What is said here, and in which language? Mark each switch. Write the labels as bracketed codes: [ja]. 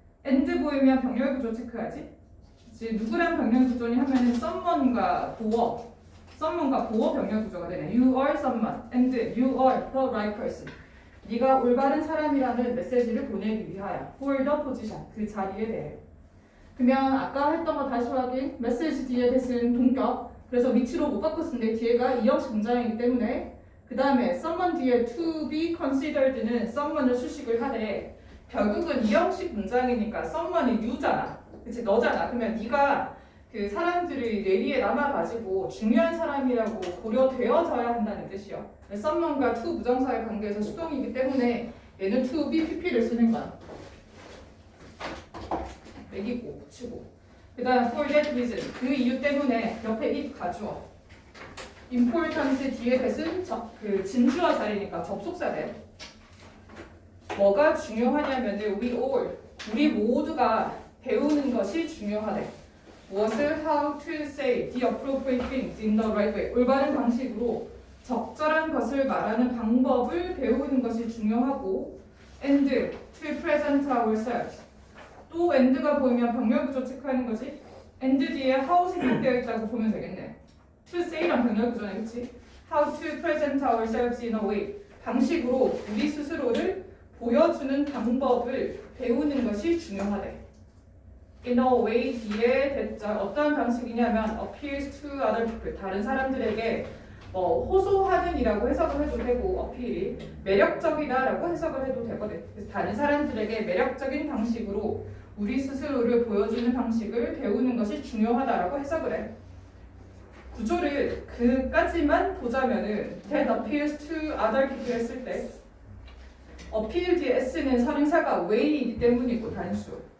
[ko] and 보이면 병렬 구조 체크하지. 그치? 누구랑 병렬 구조니 하면은 someone과 보어 병렬 구조가 되네. [en] You are someone and you are the right person. [ko] 네가 올바른 사람이라는 메시지를 보내기 위하여. [en] for the position. [ko] 그 자리에 대해. 그러면 아까 했던 거 다시 확인. 메시지 뒤에 대신 동격. 그래서 위치로 못 바꿨는데 뒤에가 이형식 문장이기 때문에 그 다음에 someone 뒤에 to be considered는 someone을 수식을 하되 결국은 이형식 문장이니까 someone이 you잖아. 그치? 너잖아. 그러면 네가 그 사람들의 뇌리에 남아가지고 중요한 사람이라고 고려되어져야 한다는 뜻이요. someone과 to 부정사의 관계에서 수동이기 때문에 얘는 to be pp를 쓰는 거야. 매기고 붙이고. 그 다음 [en] for that reason. [ko] 그 이유 때문에 옆에 it 가주어. important 뒤에 대신 그 진주어 자리니까 접속사 돼. 뭐가 중요하냐면은 우리 모두가 배우는 것이 중요하대. 무엇을 [en] how to say the appropriate things in the right way. [ko] 올바른 방식으로 적절한 것을 말하는 방법을 배우는 것이 중요하고 [en] and to present ourselves. [ko] 또 and가 보이면 병렬 구조 체크하는 거지. and 뒤에 how 생략되어 있다고 보면 되겠네. to say랑 병렬 구조네, 그렇지? [en] how to present ourselves in a way. [ko] 방식으로 우리 스스로를 보여주는 방법을 배우는 것이 중요하대. [en] in a way [ko] 뒤에 대절 어떠한 방식이냐면 [en] appeals to other people. [ko] 다른 사람들에게 호소하는이라고 해석을 해도 되고 어필이 매력적이다라고 해석을 해도 되거든. 그래서 다른 사람들에게 매력적인 방식으로 우리 스스로를 보여주는 방식을 배우는 것이 중요하다라고 해석을 해. 구조를 그까지만 보자면은 [en] that appeals to other people [ko] 했을 때 appeal 뒤에 s는 선행사가 way이기 때문이고 단수.